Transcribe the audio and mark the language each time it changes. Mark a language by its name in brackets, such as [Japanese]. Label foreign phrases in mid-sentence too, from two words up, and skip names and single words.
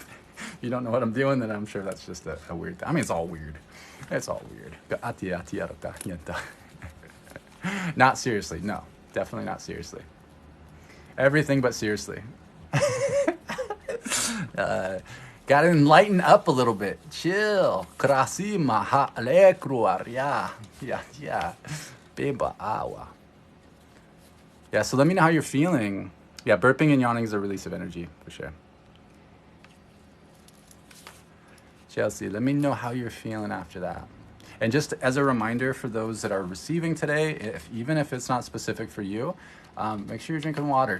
[English] If you don't know what I'm doing, then I'm sure that's just a weird thing. I mean, it's all weird. It's all weird. Not seriously. No, definitely not seriously. Everything but seriously. Gotta enlighten up a little bit. Chill. Krasima ha lekruar. Yeah. Beba awa. Yeah, so let me know how you're feeling. Yeah, burping and yawning is a release of energy, for sure. Chelsea, let me know how you're feeling after that. And just as a reminder for those that are receiving today, even if it's not specific for you, make sure you're drinking water.